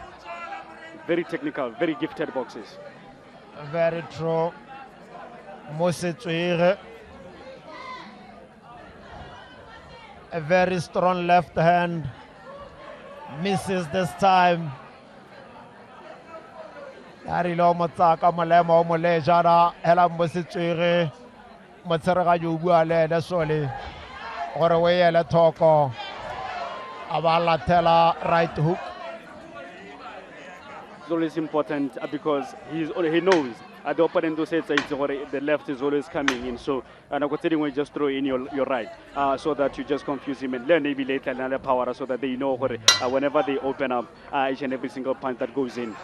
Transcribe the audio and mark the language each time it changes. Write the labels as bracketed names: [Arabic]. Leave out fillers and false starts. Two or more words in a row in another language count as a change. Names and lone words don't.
[English] Very technical, very gifted boxers. Very true. Mmusi Tswiige, a very strong left hand, misses this time. [Tswana] a rile o motsaka molemo o molejana hela Mmusi Tswiige motsereganyi o bua le ene sole gore o ele thoko a ba latela [English] right hook. It's always important because he knows the opponent who says the left is always coming in. So we just throw in your right so that you just confuse him and learn maybe later another power so that they know whenever they open up each and every single punch that goes in.